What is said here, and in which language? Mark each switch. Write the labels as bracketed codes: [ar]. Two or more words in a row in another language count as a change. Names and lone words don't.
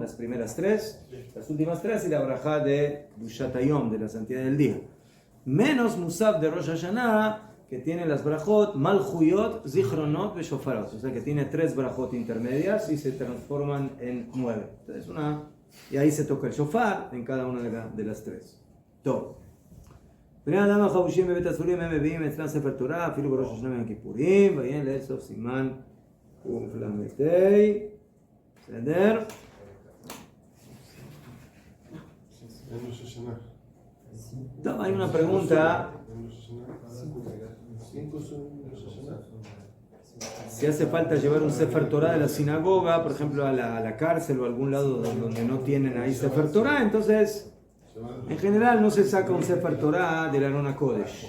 [es] Las primeras 3, las últimas 3 y la brajá de [he] קדושת היום, [es] de la santidad del día. Menos Musaf de Rosh Hashanah, que tiene las brajot Malchuyot, Zichronot y Shofarot. O sea que tiene 3 brajot intermedias y se transforman en 9. Entonces y ahí se toca el shofar en cada una de las 3. Todo. [he] בני אדם החבושים בבית הסורים הם מביאים אצלם ספר תורה, אפילו בראש השנה ויום הכיפורים, ויהיה לאסוף סימן קל"ה. בסדר? טוב, [es] hay una pregunta. Si hace falta llevar un [he] ספר תורה [es] de la sinagoga, por ejemplo, a la cárcel o a algún lado donde no tienen ahí [he] ספר תורה, [es] entonces, en general no se saca un [he] ספר תורה [es] del [he] ארון הקודש.